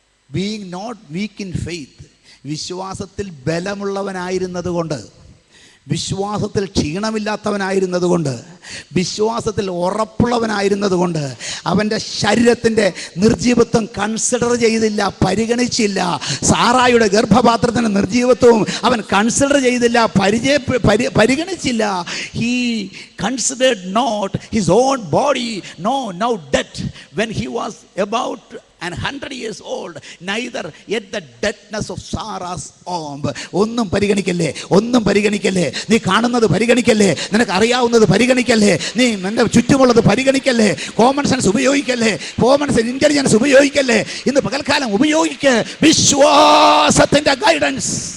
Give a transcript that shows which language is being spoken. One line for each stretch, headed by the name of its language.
English: Being not weak in faith.
Malayalam: വിശ്വാസത്തിൽ ബലമുള്ളവനായിരുന്നത് കൊണ്ട്, വിശ്വാസത്തിൽ ക്ഷീണമില്ലാത്തവനായിരുന്നത് കൊണ്ട്, വിശ്വാസത്തിൽ ഉറപ്പുള്ളവനായിരുന്നത് കൊണ്ട് അവൻ്റെ ശരീരത്തിൻ്റെ നിർജീവത്വം കൺസിഡർ ചെയ്തില്ല, പരിഗണിച്ചില്ല. സാറായുടെ ഗർഭപാത്രത്തിൻ്റെ നിർജീവത്വവും അവൻ കൺസിഡർ ചെയ്തില്ല, പരിഗണിച്ചില്ല.
English: He considered not his own body, no, now dead, when he was about 100 years old, neither yet the deadness of Sarah's womb.
Malayalam: ഒന്നും പരിഗണിക്കല്ലേ, ഒന്നും പരിഗണിക്കല്ലേ. നീ കാണുന്നത് പരിഗണിക്കല്ലേ, നിനക്ക് അറിയാവുന്നത് പരിഗണിക്കല്ലേ, നീ നിന്റെ ചുറ്റുമുള്ളത് പരിഗണിക്കല്ലേ. Common sense ഉപയോഗിക്കല്ലേ, common sense intelligence ഉപയോഗിക്കല്ലേ. ഇന്ന് പകൽക്കാലം ഉപയോഗിക്ക് വിശ്വാസത്തിന്റെ ഗൈഡൻസ്.